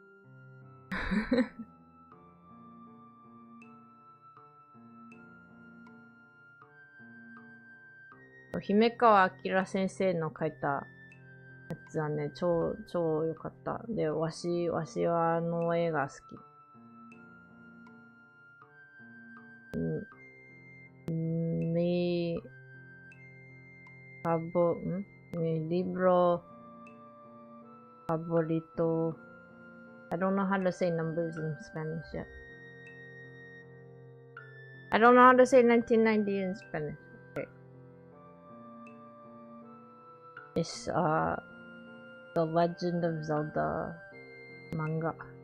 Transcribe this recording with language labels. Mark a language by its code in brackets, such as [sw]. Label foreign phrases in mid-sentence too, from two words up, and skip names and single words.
[ja] 姫川明先生の書いたやつはね、超良かった。で、わしはあの映画好き。 [es] Mi libro favorito. [en] I don't know how to say numbers in Spanish yet. I don't know how to say 1990 in Spanish. Okay. It's The Legend of Zelda manga.